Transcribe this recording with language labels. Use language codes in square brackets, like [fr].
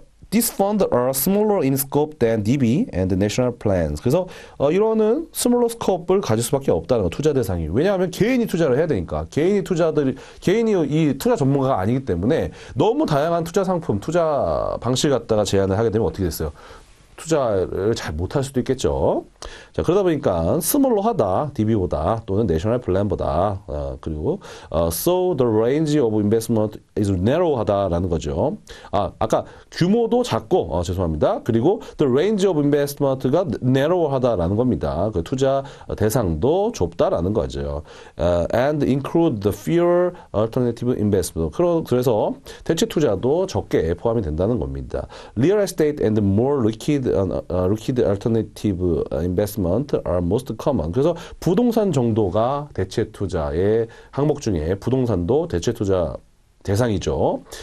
[en] These funds are smaller in scope than DB and national plans. [ko] 그래서 이거는 스몰러 스코프를 가질 수밖에 없다는 거, 투자 대상이. 왜냐하면 개인이 투자를 해야 되니까. 개인이 이 투자 전문가가 아니기 때문에 너무 다양한 투자 상품, 투자 방식 갖다가 제안을 하게 되면 어떻게 됐어요? 투자를 잘 못할 수도 있겠죠. 자, 그러다 보니까 스몰로 하다, DB보다 또는 내셔널 플랜보다 그리고 [en] so the range of investment is narrow [ko] 하다라는 거죠. 아까 규모도 작고 죄송합니다. 그리고 [en] the range of investment [ko] 가 narrow 하다라는 겁니다. 그 투자 대상도 좁다라는 거죠. [en] And include the fewer alternative investment. [ko] 그래서 대체 투자도 적게 포함이 된다는 겁니다. [en] Real estate and more liquid alternative investment are most common. [ko] 그래서 부동산 정도가 대체 투자의 항목 중에 부동산도 대체 투자 대상이죠.